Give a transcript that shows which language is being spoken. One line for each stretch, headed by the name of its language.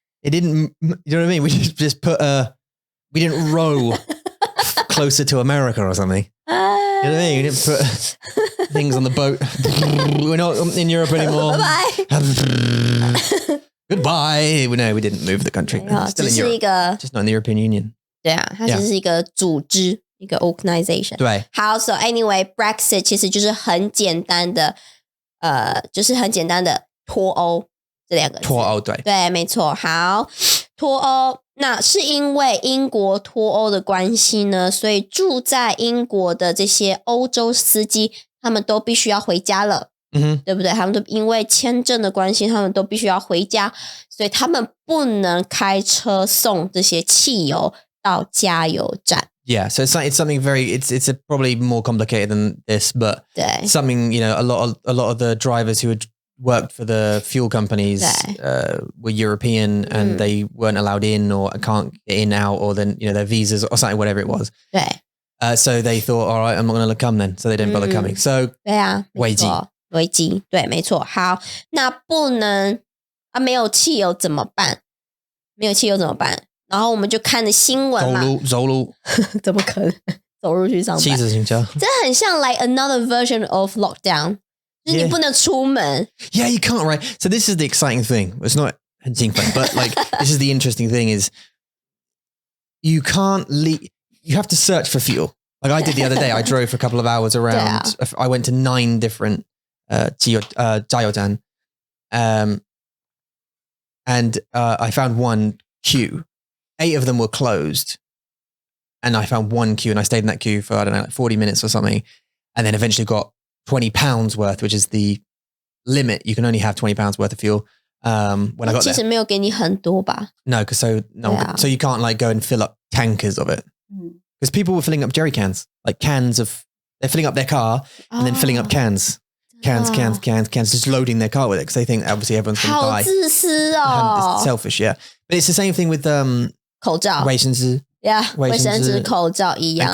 English: It didn't, you know what I mean? We just put we didn't row closer to America or something. You know what I mean? We didn't put things on the boat. We're not in Europe anymore. Bye. Goodbye. No, we didn't move the country. Still in Europe. Just not in the European Union.
Chinese: 对啊，它只是一个组织，一个 organization。对。好 ， so anyway, Brexit 其实就是很简单的，就是很简单的脱欧这两个字。脱欧，对。对，没错。好，脱欧，那是因为英国脱欧的关系呢，所以住在英国的这些欧洲司机，他们都必须要回家了。对不对？他们都因为签证的关系，他们都必须要回家，所以他们不能开车送这些汽油到加油站。
English: Yeah, so it's something very it's probably more complicated than this, but
Chinese: 对
English: something, you know, a lot of the drivers who had worked for the fuel companies were European and they weren't allowed in or can't get in out, or then, you know, their visas or something, whatever it was.
Chinese: 对
English: So they thought, all right, I'm not going to come then. So they didn't bother coming. So
Chinese: 对啊，危机，危机，对，没错。好，那不能没有汽油怎么办？没有汽油怎么办？然后我们就看的新闻嘛，走路怎么可能走路去上班？骑自行车，这很像 like another version of lockdown，就是你不能出门。
English: Yeah, you can't, right? So this is the exciting thing. It's not 很兴奋 but like this is the interesting thing is you can't leave. You have to search for fuel. Like I did the other day. I drove for a couple of hours around. I went to 9 different 加油站, and I found one queue. 8 of them were closed, and I found one queue, and I stayed in that queue for, I don't know, like 40 minutes or something, and then eventually got £20 worth, which is the limit. You can only have £20 worth of fuel. When I got there,
Chinese: 其实没有给你很多吧?
English: No, because so you can't like go and fill up tankers of it. Because people were filling up jerry cans, like they're filling up their car and then filling up cans, just loading their car with it because they think obviously everyone's going to die.
Chinese: 好自私哦.
English: It's selfish, yeah. But it's the same thing with
Chinese: 口罩，卫生纸 yeah, 卫生纸口罩一样。